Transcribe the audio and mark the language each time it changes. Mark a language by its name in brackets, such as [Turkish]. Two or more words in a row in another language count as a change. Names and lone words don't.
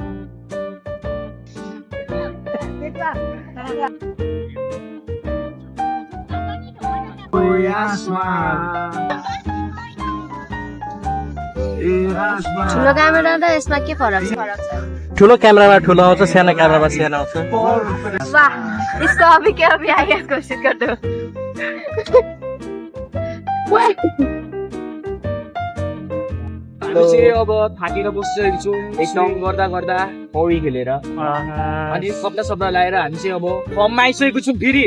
[Nepali] ठुलो क्यामेरा र यसमा के फरक छ ठुलो क्यामेरामा ठुलो आउँछ सानो क्यामेरामा सानो आउँछ [Hindi] वाह इसको अभी क्या अभी आगे कोशिश कर दो [Nepali] हामी चाहिँ अब थाकेर बसिसकेको छौँ एकदम गर्दा गर्दा पौडी खेलेर अनि सप्ताह सप्ताह लगाएर हामी चाहिँ अब फर्ममा आइसकेको छौँ फेरि